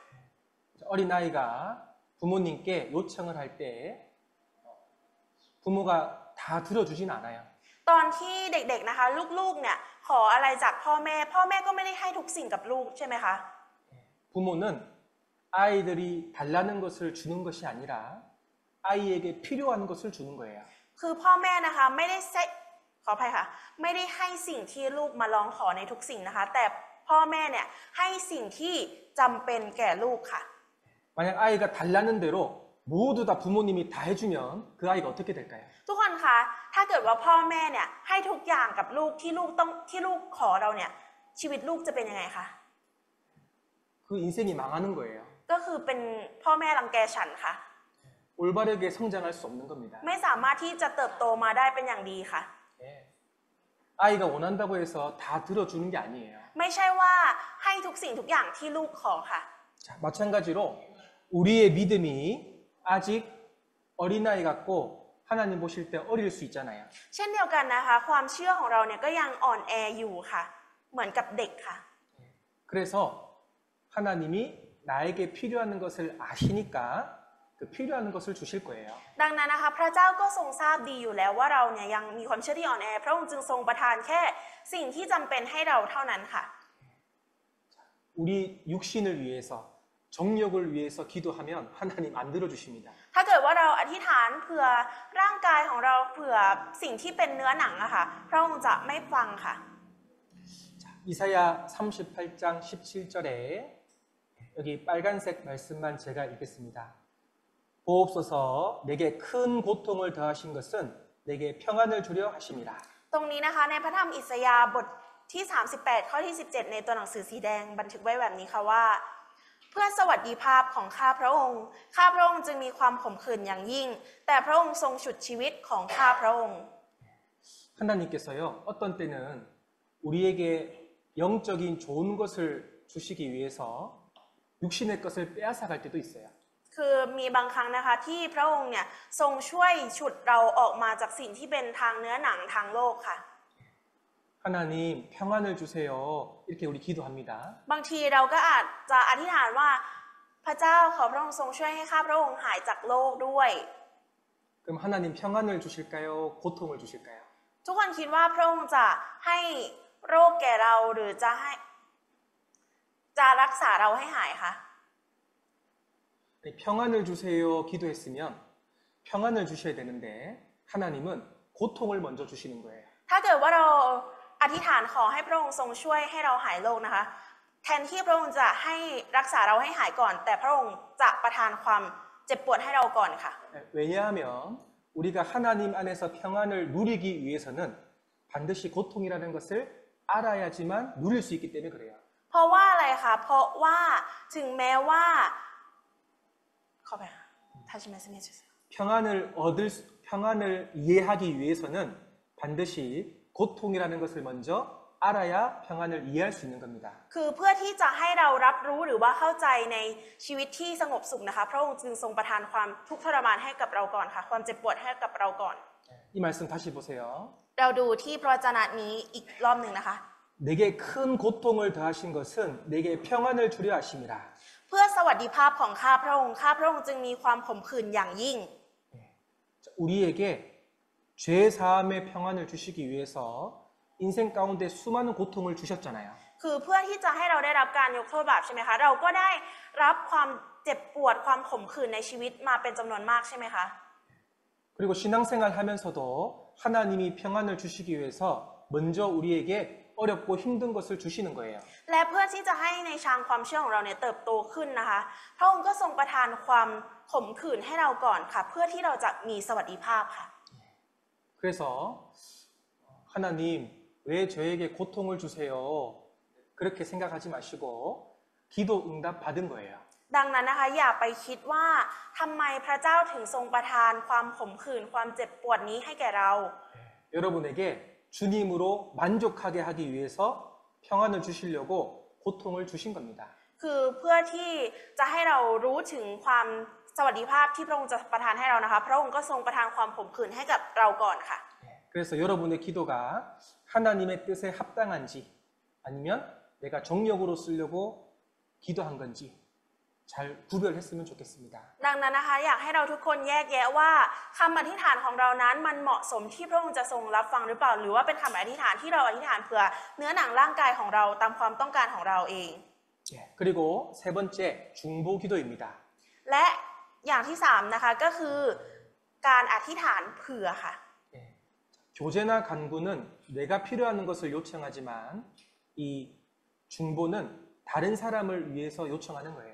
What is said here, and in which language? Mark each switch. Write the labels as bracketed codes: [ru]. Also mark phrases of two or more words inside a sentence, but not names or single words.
[ko] 어린아이가 부모님께 요청을 할 때 부모가 다 들어주진 않아요. [th] ตอนที่เด็กๆนะคะลูกๆเนี่ยขออะไรจากพ่อแม่ก็ไม่ได้ให้ทุกสิ่งกับลูกใช่ไหมคะ [ko] 부모는 아이들이 달라는 것을 주는 것이 아니라 아이에게 필요한 것을 주는 거예요. [th] คือพ่อแม่นะคะไม่ได้ขออภัยค่ะไม่ได้ให้สิ่งที่ลูกมาร้องขอในทุกสิ่งนะคะแต่พ่อแม่เนี่ยให้สิ่งที่จำเป็นแก่ลูกค่ะ [ko] 만약 아이가 달라는 대로 모두 다 부모님이 다 해주면 그 아이가 어떻게 될까요? [th] ทุกคนคะถ้าเกิดว่าพ่อแม่เนี่ยให้ทุกอย่างกับลูกที่ลูกขอเราเนี่ยชีวิตลูกจะเป็นยังไงคะ [ko] 그 인생이 망하는 거예요. [th] ก็คือเป็นพ่อแม่รังแกฉันค่ะ [ko] 올바르게 성장할 수 없는 겁니다. [th] ไม่สามารถที่จะเติบโตมาได้เป็นอย่างดีค่ะ [ko] 아이가 원한다고 해서 다 들어주는 게 아니에요. [th] ไม่ใช่ว่าให้ทุกสิ่งทุกอย่างที่ลูกขอค่ะ [ko] 자, 마찬가지로 우리의 믿음이 아직 어린아이 같고 하나님 보실 때 어릴 수 있잖아요. [th] เช่นเดียวกันนะคะความเชื่อของเราเนี่ยก็ยังอ่อนแออยู่ค่ะเหมือนกับเด็กค่ะ [ko] 그래서 하나님이 나에게 필요한 것을 아시니까 그 필요한 것을 주실 거예요. [th] ดังนั้นนะคะพระเจ้าก็ทรงทราบดีอยู่แล้วว่าเราเนี่ยยังมีความเชื่อที่อ่อนแอพระองค์จึงทรงประทานแค่สิ่งที่จำเป็นให้เราเท่านั้นค่ะ [ko] 우리 육신을 위해서 정력을 위해서 기도하면 하나님 안 들어주십니다. [th] ถ้าเกิดว่าเราอธิษฐานเผื่อร่างกายของเราเผื่อสิ่งที่เป็นเนื้อหนังอะค่ะพระองค์จะไม่ฟังค่ะ [ko] 자, 이사야 38장 17절에 여기 빨간색 말씀만 제가 읽겠습니다. 보옵소서 내게 큰 고통을 더하신 것은 내게 평안을 주려 하심이라. [th] ตรงนี้นะคะในพระธรรมอิสยาห์บทที่ 38 ข้อที่ 17 ในตัวหนังสือสีแดงบันทึกไว้แบบนี้ค่ะว่า เพื่อสวัสดิภาพของข้าพระองค์จึงมีความขมขื่นอย่างยิ่ง แต่พระองค์ทรงฉุดชีวิตของข้าพระองค์ [ko] 하나님께서요, 어떤 때는 우리에게 영적인 좋은 것을 주시기 위해서 육신의 것을 빼앗아갈 때도 있어요. [th] คือมีบางครั้งนะคะที่พระองค์เนี่ยทรงช่วยฉุดเราออกมาจากสิ่งที่เป็นทางเนื้อหนังทางโลกค่ะ [ko] 하나님 평안을 주세요. 이렇게 우리 기도합니다. [th] บางทีเราก็อาจจะอธิษฐานว่าพระเจ้าขอพระองค์ทรงช่วยให้ข้าพระองค์หายจากโลกด้วย [ko] 그럼 하나님 평안을 주실까요? 고통을 주실까요? [th] ทุกคนคิดว่าพระองค์จะให้โรคแก่เราหรือจะรักษาเราให้หายคะ [ko] 평안을 주세요 기도했으면 평안을 주셔야 되는데 하나님은 고통을 먼저 주시는 거예요. [th] ถ้าเกิดว่าเราอธิษฐานขอให้พระองค์ทรงช่วยให้เราหายโรคนะคะแทนที่พระองค์จะให้รักษาเราให้หายก่อนแต่พระองค์จะประทานความเจ็บปวดให้เราก่อนค่ะ [ko] 왜냐하면 우리가 하나님 안에서 평안을 누리기 위해서는 반드시 고통이라는 것을 알아야지만 누릴 수 있기 때문에 그래요. [th] เพราะว่าอะไรคะเพราะว่าถึงแม้ว่าขอไปค่ะ [ko] 다시 말씀해 주세요. 평안을 이해하기 위해서는 반드시 고통이라는 것을 먼저 알아야 평안을 이해할 수 있는 겁니다. [th] คือเพื่อที่จะให้เรารับรู้หรือว่าเข้าใจในชีวิตที่สงบสุขนะคะพระองค์จึงทรงประทานความทุกข์ทรมานให้กับเราก่อนค่ะความเจ็บปวดให้กับเราก่อน [ko] 이 말씀 다시 보세요. [th] เราดูที่พระวจนะนี้อีกรอบหนึ่งนะคะ [ko] 내게 큰 고통을 더하신 것은 내게 평안을 주려 하심이라. [th] เพื่อสวัสดิภาพของข้าพระองค์จึงมีความขมขื่นอย่างยิ่ง [ko] 우리에게 죄 사함의 평안을 주시기 위해서 인생 가운데 수많은 고통을 주셨잖아요. [th] คือเพื่อที่จะให้เราได้รับการยกโทษบาปใช่ไหมคะเราก็ได้รับความเจ็บปวดความขมขื่นในชีวิตมาเป็นจำนวนมากใช่ไหมคะ [ko] 그리고 신앙생활 하면서도 하나님이 평안을 주시기 위해서 먼저 우리에게 어렵고 힘든 것을 주시는 거예요. [th] และเพื่อที่จะให้ในทางความเชื่อของเราเนี่ยเติบโตขึ้นนะคะพระองค์ก็ทรงประทานความขมขื่นให้เราก่อนค่ะเพื่อที่เราจะมีสวัสดิภาพค่ะ [ko] 그래서 하나님 왜 저에게 고통을 주세요? 그렇게 생각하지 마시고 기도 응답 받은 거예요. [th] ดังนั้นนะคะอย่าไปคิดว่าทำไมพระเจ้าถึงทรงประทานความขมขื่นความเจ็บปวดนี้ให้แก่เรา [ko] 여러분에게 주님으로 만족하게 하기 위해서 평안을 주시려고 고통을 주신 겁니다. [th] คือเพื่อที่จะให้เรารู้ถึงความสวัสดิภาพที่พระองค์จะประทานให้เรานะคะพระองค์ก็ทรงประทานความขมขื่นให้กับเราก่อนค่ะ [ko] 그래서 여러분의 기도가 하나님의 뜻에 합당한지 아니면 내가 정력으로 쓰려고 기도한 건지 잘 구별했으면 좋겠습니다. [th] ดังนั้นนะคะอยากให้เราทุกคนแยกแยะว่าคำอธิษฐานของเรานั้นมันเหมาะสมที่พระองค์จะทรงรับฟังหรือเปล่าหรือว่าเป็นคำอธิษฐานที่เราอธิษฐานเพื่อเนื้อหนังร่างกายของเราตามความต้องการของเราเอง [ko] 그리고 세 번째 중보 기도입니다. [th] และอย่างที่3นะคะก็คือการอธิษฐานเผื่อค่ะ [ko] 교제나 간구는 내가 필요한 것을 요청하지만 이 중보는 다른 사람을 위해서 요청하는 거예요.